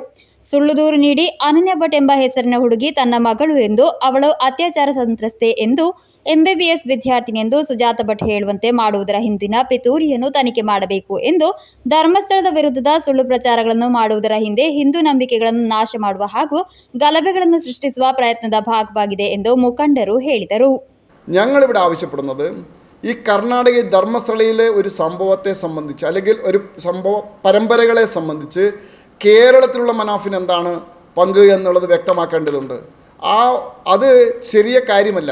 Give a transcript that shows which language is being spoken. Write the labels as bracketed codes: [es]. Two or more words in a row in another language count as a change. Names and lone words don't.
[kn] ಸುಳ್ಳು ದೂರು ನೀಡಿ ಅನನ್ಯ ಭಟ್ ಎಂಬ ಹೆಸರಿನ ಹುಡುಗಿ ತನ್ನ ಮಗಳು ಎಂದು, ಅವಳು ಅತ್ಯಾಚಾರ ಸಂತ್ರಸ್ತೆ ಎಂದು, ಎಂಬಿಬಿಎಸ್ ವಿದ್ಯಾರ್ಥಿನಿ ಎಂದು ಸುಜಾತ ಭಟ್ ಹೇಳುವಂತೆ ಮಾಡುವುದರ ಹಿಂದಿನ ಪಿತೂರಿಯನ್ನು ತನಿಖೆ ಮಾಡಬೇಕು ಎಂದು, ಧರ್ಮಸ್ಥಳದ ವಿರುದ್ಧದ ಸುಳ್ಳು ಪ್ರಚಾರಗಳನ್ನು ಮಾಡುವುದರ ಹಿಂದೆ ಹಿಂದೂ ನಂಬಿಕೆಗಳನ್ನು ನಾಶ ಮಾಡುವ ಹಾಗೂ ಗಲಭೆಗಳನ್ನು ಸೃಷ್ಟಿಸುವ ಪ್ರಯತ್ನದ ಭಾಗವಾಗಿದೆ ಎಂದು മുഖണ്ഡರು ಹೇಳಿದರು. [ml] ഞങ്ങളിവിടെ ആവശ്യപ്പെടുന്നത് ഈ കർണാടക ധർമ്മസ്ഥലയിലെ ഒരു സംഭവത്തെ സംബന്ധിച്ച് അല്ലെങ്കിൽ ഒരു സംഭവ പരമ്പരകളെ സംബന്ധിച്ച് കേരളത്തിലുള്ള മനാഫിന് എന്താണ് പങ്ക് എന്നുള്ളത് വ്യക്തമാക്കേണ്ടതുണ്ട്. അത് ശരിയ കാര്യമല്ല.